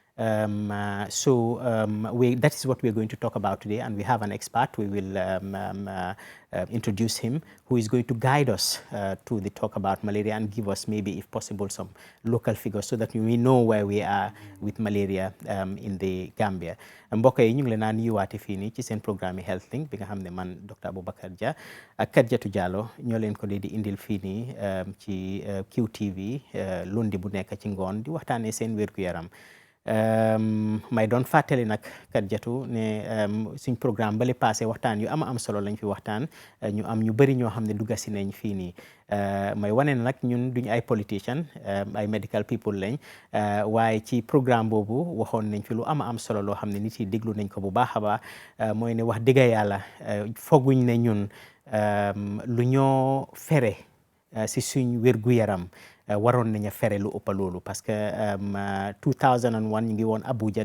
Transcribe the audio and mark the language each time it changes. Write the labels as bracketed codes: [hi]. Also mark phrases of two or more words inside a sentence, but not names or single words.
[en] That is what we're going to talk about today, and we have an expert. We will introduce him, who is going to guide us to the talk about malaria and give us, maybe if possible, some local figures so that we know where we are with malaria in the Gambia. [wo] Mbokk yi ñu ngi leen a nuyuwaate fii nii ci seen programme Health Link bi nga xam ne man Dr. Abubakar Jah ak Khadijatou Jallow ñoo leen ko di indil fii nii ci QTV lundi bu nekk ci ngoon di waxtaanee seen wér-gu-yaram. may doon fàttali nag Khadijatou ne suñ programme bale passé waxtaan yu am solo lañ fi waxtaan, ñu am ñu bëri ñoo xam ne dugga si nañ fii nii. may wane nag ñun duñ ay politician, ay [en] medical people [wo] lañ, waaye ci programme boobu waxoon nañ fi lu am solo loo xam ne nit yi déglu nañ ko bu baax a baax. mooy ne wax dëgg yàlla fooguñ ne ñun lu ñoo fere si suñ wér-gu-yaram waroon nañu fere lu ëpp loolu, [fr] parce que [wo] 2001 ñu ngi woon Abuja,